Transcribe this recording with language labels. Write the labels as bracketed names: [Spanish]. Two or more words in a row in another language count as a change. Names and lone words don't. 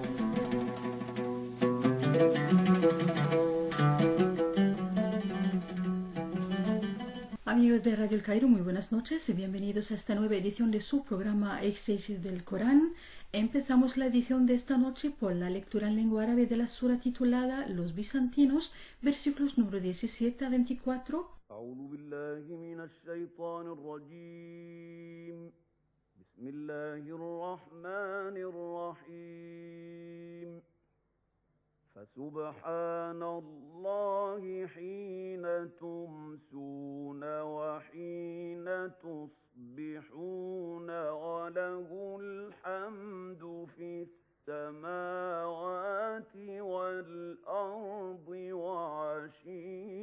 [Spanish] Amigos de Radio El Cairo, muy buenas noches y bienvenidos a esta nueva edición de su programa Exégesis del Corán. Empezamos la edición de esta noche por la lectura en lengua árabe de la sura titulada Los Bizantinos, versículos número 17 a 24. [Arabic] أعوذ بالله من الشيطان الرجيم بسم الله الرحمن الرحيم فسبحان الله حين تمسون وحين تصبحون وله الحمد في السماوات والأرض وعشيا